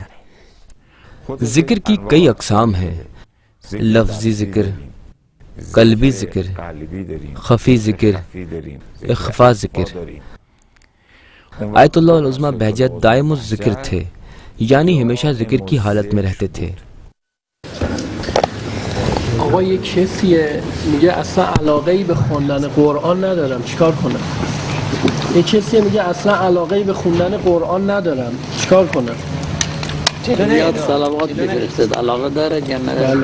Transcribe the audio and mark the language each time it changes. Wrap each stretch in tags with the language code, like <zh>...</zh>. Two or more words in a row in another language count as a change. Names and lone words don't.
<ur>ذکر کی کئی اقسام ہیں: لفظی ذکر، قلبی ذکر، خفی ذکر، اخفا ذکر. آیت اللہ العظمہ بہجت دائم الذکر تھے، یعنی ہمیشہ ذکر کی حالت میں رہتے تھے.</ur> <fa>آقا یک کسیه میگه اصلا علاقه‌ای به خواندن قرآن ندارم، چیکار کنم؟ یک کسیه میگه اصلا علاقه‌ای به خوندن قرآن ندارم، چیکار کنم؟ زیاد صلوات بفرستد. علاقه داره یا نداره؟</fa>